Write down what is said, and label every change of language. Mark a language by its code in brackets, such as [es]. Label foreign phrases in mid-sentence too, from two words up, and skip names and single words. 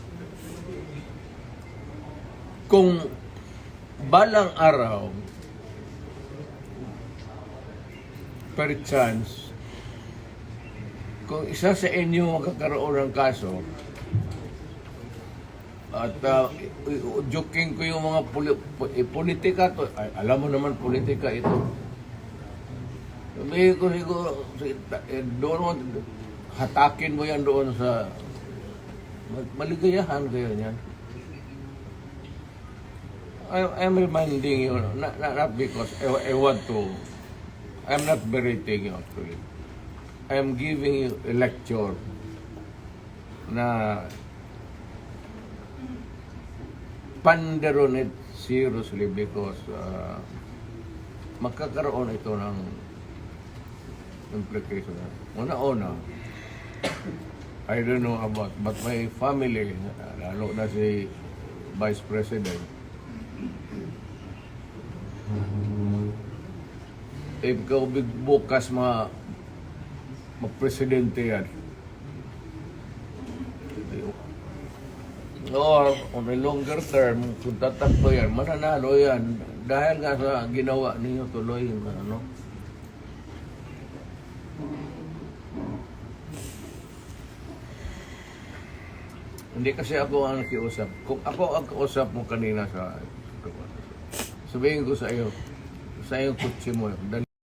[tl] Kung balang araw, [en] per chance, [tl] kung isa sa inyo magkakaroon ng kaso, at joking ko yung mga politika to, alam mo naman politika ito. Sabihin ko siguro, doon hatakin mo yan doon sa maligayahan kayo niyan. [en] I'm reminding you, not because I want to, I'm not berating you actually. I'm giving you a lecture [tl] na [en] ponder on it seriously because [tl] magkakaroon ito ng implication. Una-una, [en] I don't know about, but my family, [tl] lalo na si Vice President, ikaw bukas mag-presidente yan. [en] Or on a longer term, [tl] kung tatakbo yan, mananalo yan. Dahil nga sa ginawa ninyo tuloy, ano. Hindi kasi ako ang nakiusap. Kung ako ang kausap mo kanina sabihin ko sa iyo kutsi mo,